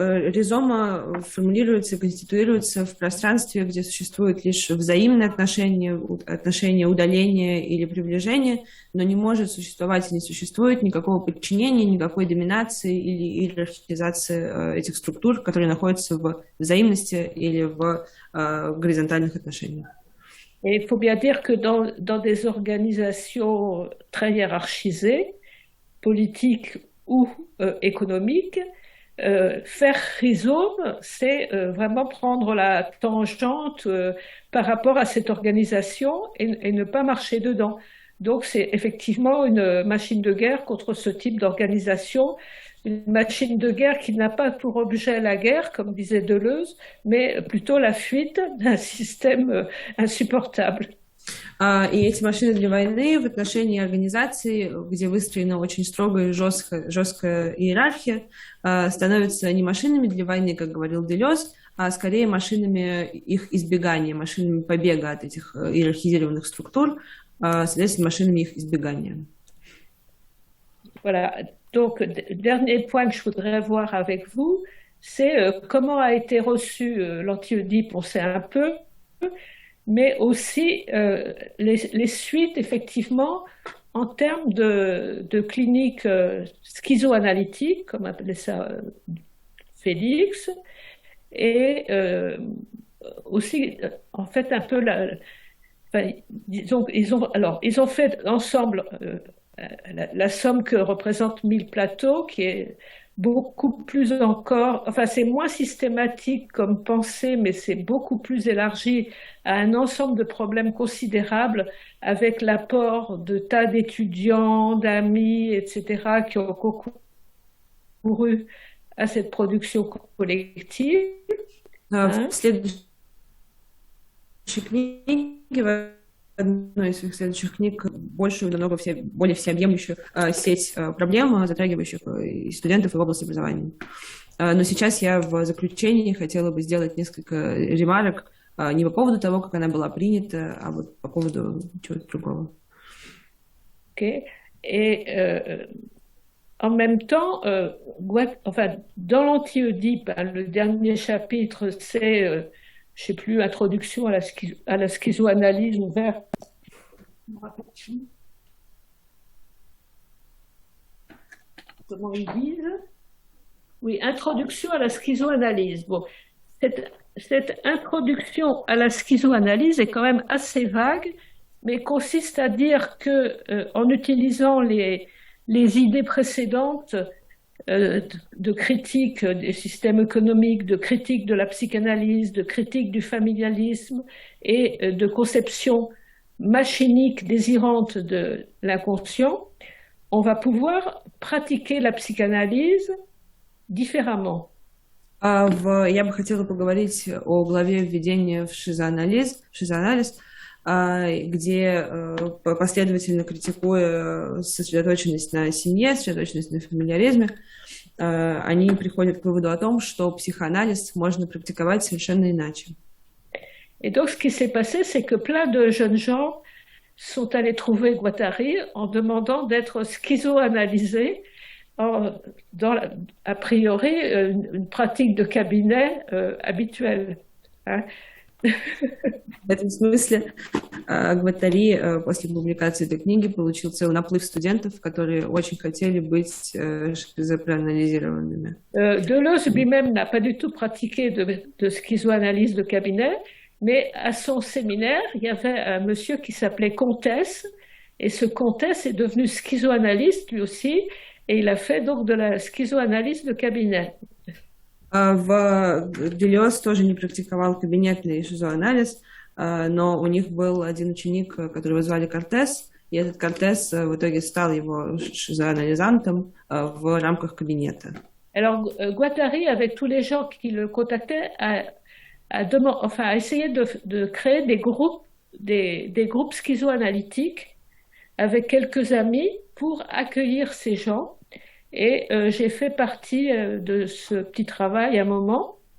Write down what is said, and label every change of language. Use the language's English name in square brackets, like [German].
[Russian] Рhizoma формулируется, конституируется в пространстве, где существует лишь взаимное отношение удаления или приближения, но не может существовать и не существует никакого подчинения, никакой доминации или иерархизации этих структур, которые находятся в взаимности или в горизонтальных отношениях. [French] Et il faut bien dire que dans des organisations très hiérarchisées, politiques ou économiques, faire rhizome, c'est vraiment prendre la tangente par rapport à cette organisation et ne pas marcher dedans. Donc c'est effectivement une machine de guerre contre ce type d'organisation, une machine de guerre qui n'a pas pour objet la guerre, comme disait Deleuze, mais plutôt la fuite d'un système insupportable. [Russian] И эти машины для войны в отношении организаций, где выстроена очень строгая и жесткая иерархия, становятся не машинами для войны, как говорил Делез, а скорее машинами их избегания, машинами побега от этих иерархизированных структур, следовательно, машинами их избегания. [French] Voilà. Donc, dernier point que je voudrais voir avec vous, c'est comment a été reçu l'anti-Oedipe, on sait un peu, mais aussi les suites, effectivement, en termes de cliniques schizoanalytiques, comme appelait ça Félix, et aussi, en fait, un peu enfin, disons, ils ont fait ensemble la somme que représente 1000 plateaux, qui est beaucoup plus encore, enfin c'est moins systématique comme pensée, mais c'est beaucoup plus élargi à un ensemble de problèmes considérables avec l'apport de tas d'étudiants, d'amis, etc., qui ont concouru à cette production collective. [Russian] В следующей книге, одной из своих следующих книг, более всеобъемлющую сеть проблем, затрагивающих и студентов, и в области образования. Но сейчас я в заключении хотела бы сделать несколько ремарок не по поводу того, как она была принята, а вот по поводу чего-то другого. [English] Okay. [French] Et en même temps, enfin, dans l'anti-Oedipe, le dernier chapitre, c'est je sais plus, introduction à la schizoanalyse ouverte. Comment ils disent? Oui, introduction à la schizoanalyse. Bon, cette introduction à la schizoanalyse est quand même assez vague, mais consiste à dire que, en utilisant les idées précédentes, de critique des systèmes économiques, de critique de la psychanalyse, de critique du familialisme et de conception machinique désirante de l'inconscient, on va pouvoir pratiquer la psychanalyse différemment. [Russian] Я бы хотела поговорить о главе введения в шизоанализ, где последовательно критикуя сосредоточенность на семье, сосредоточенность на фамильяризме, они приходят к выводу о том, что психоанализ можно практиковать совершенно иначе. [French] Et donc, ce qui s'est passé, c'est que plein de jeunes gens sont allés trouver Guattari en demandant d'être schizoanalysés, a priori une pratique de cabinet habituelle. Hein. [Russian] В этом смысле Гваттари после публикации этой книги получил целый наплыв студентов, которые очень хотели быть шизопроанализированными. [French] Deleuze lui-même n'a pas du tout pratiqué de schizoanalyse de cabinet, mais à son séminaire, il y avait un monsieur qui s'appelait Comtesse, et ce Comtesse est devenu schizoanalyste lui aussi, et il a fait donc de la schizoanalyse de cabinet. [Russian] Делез тоже не практиковал кабинетный шизоанализ, но у них был один ученик, которого звали Кортес, и этот Кортес в итоге стал его шизоанализантом в рамках кабинета. [French] Alors, Guattari, avec tous les gens qui le contactaient, a essayé de créer des groupes schizoanalytiques avec quelques amis pour accueillir ces gens. Et j'ai fait partie de ce petit travail à un moment.